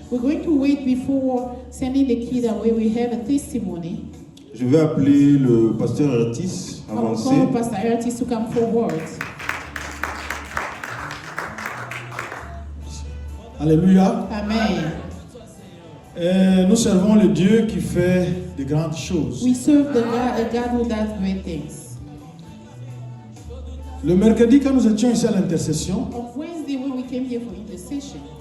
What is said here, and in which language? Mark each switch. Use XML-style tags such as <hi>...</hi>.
<en>We're going to wait before sending the kids away. We have a testimony.</en> <fr>Je vais appeler le pasteur Ertis,</fr> <en>I'll</en> <fr>avancer.</fr> <en>call Pastor Ertis to come forward. Alléluia. Amen.</en> <fr>Et nous servons le Dieu qui fait de grandes choses.</fr> <en>We serve a God who does great things.</en> <fr>Le mercredi, quand nous étions ici à l'intercession,</fr> <en>On Wednesday, when we came here for intercession,</en>